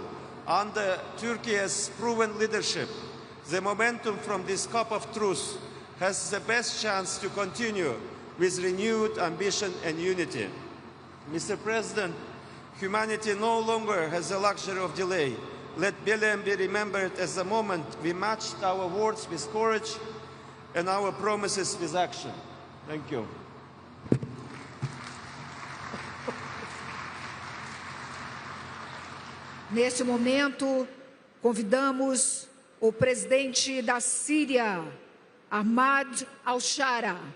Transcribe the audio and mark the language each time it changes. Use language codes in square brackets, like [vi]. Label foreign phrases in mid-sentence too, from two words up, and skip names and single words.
[en] Under Turkey's proven leadership, the momentum from this cup of truth has the best chance to continue with renewed ambition and unity. Mr. President, humanity no longer has the luxury of delay. Let Belém be remembered as the moment we matched our words with courage and our promises with action. Thank you. [pt] Neste momento, convidamos o presidente da Síria, Ahmad al-Shara.